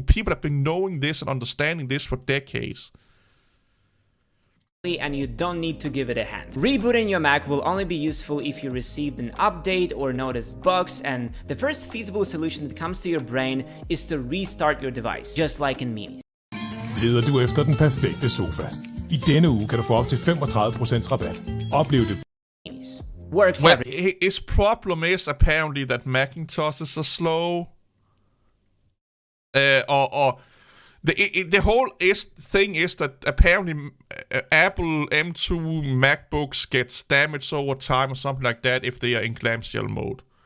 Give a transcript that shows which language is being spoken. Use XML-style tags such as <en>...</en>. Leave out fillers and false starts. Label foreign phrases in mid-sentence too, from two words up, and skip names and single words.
<en>People have been knowing this and understanding this for decades. And you don't need to give it a hand. Rebooting your Mac will only be useful if you received an update or noticed bugs, and the first feasible solution that comes to your brain is to restart your device, just like in memes.</en> <da>Leder du efter den perfekte sofa? I denne uge kan du få op til 35% rabat. Oplev det.</da> <en>Works well, his problem is apparently that Macintoshes are slow. The whole thing is that apparently Apple M2 MacBooks gets damaged over time or something like that if they are in clamshell mode.</en>